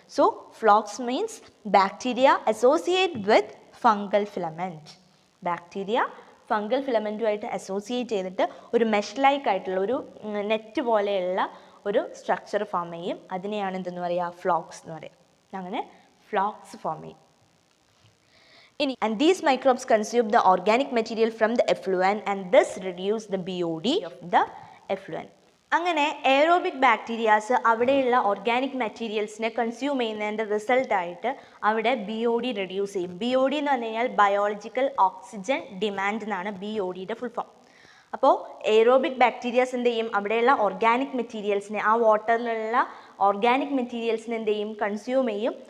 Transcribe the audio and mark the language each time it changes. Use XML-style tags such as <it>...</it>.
<en>So flocs means bacteria associate with fungal filament.</en> <ml>Bacteria fungal ഫിലമെൻറ്റുമായിട്ട് associate ചെയ്തിട്ട് ഒരു mesh like ആയിട്ടുള്ള ഒരു നെറ്റ് പോലെയുള്ള ഒരു സ്ട്രക്ചർ ഫോം ചെയ്യും. അതിനെയാണ് എന്തെന്ന് പറയുക, ഫ്ലോക്സ് എന്ന് പറയുക. അങ്ങനെ ഫ്ലോക്സ് ഫോം ചെയ്യും.</ml> <en>And these microbes consume the organic material from the effluent and thus reduce the BOD of the effluent.</en> <ml>അങ്ങനെ എയറോബിക് ബാക്ടീരിയാസ് അവിടെയുള്ള ഓർഗാനിക് മെറ്റീരിയൽസിനെ കൺസ്യൂം ചെയ്യുന്നതിൻ്റെ റിസൾട്ടായിട്ട് അവിടെ BOD റെഡ്യൂസ് ചെയ്യും. BOD എന്ന് പറഞ്ഞു കഴിഞ്ഞാൽ ബയോളജിക്കൽ ഓക്സിജൻ ഡിമാൻഡ് എന്നാണ് BODയുടെ ഫുൾ ഫോം. അപ്പോൾ എയറോബിക് ബാക്ടീരിയാസ് എന്ത് ചെയ്യും, അവിടെയുള്ള ഓർഗാനിക് മെറ്റീരിയൽസിനെ, ആ വാട്ടറിലുള്ള ഓർഗാനിക് മെറ്റീരിയൽസിനെ എന്ത് ചെയ്യും, കൺസ്യൂം ചെയ്യും.</ml>